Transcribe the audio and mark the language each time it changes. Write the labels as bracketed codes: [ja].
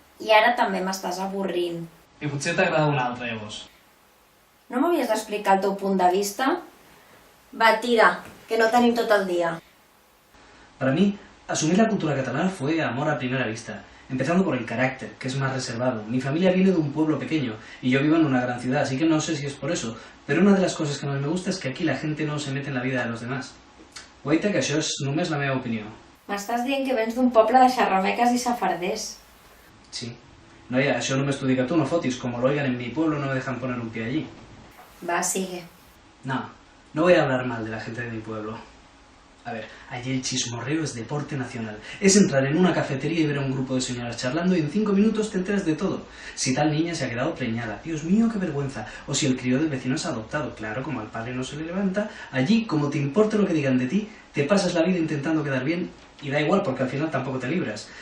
[ca] I ara també m'estàs avorrint. I potser t'agrada un altre, llavors. No m'havies d'explicar el teu punt de vista? Va, tira, que no tenim tot el dia. [es] Para mí, asumir la cultura catalana fue amor a primera vista, empezando por el carácter, que es más reservado. Mi familia viene de un pueblo pequeño y yo vivo en una gran ciudad, así que no sé si es por eso, pero una de las cosas que más me gusta es que aquí la gente no se mete en la vida de los demás. [ca] Guaita, que això és només la meva opinió. M'estàs dient que vens d'un poble de xerrameques i safarders. Sí. Noia, això només t'ho dic a tu, no fotis. [es] Como lo oigan en mi pueblo, no me dejan poner un pie allí. Va, sigue. No voy a hablar mal de la gente de mi pueblo. A ver, allí el chismorreo es deporte nacional. Es entrar en una cafetería y ver a un grupo de señoras charlando y en 5 minutos te enteras de todo. Si tal niña se ha quedado preñada, Dios mío, qué vergüenza. O si el crío del vecino es adoptado, claro, como al padre no se le levanta, allí, como te importe lo que digan de ti, te pasas la vida intentando quedar bien y da igual porque al final tampoco te libras.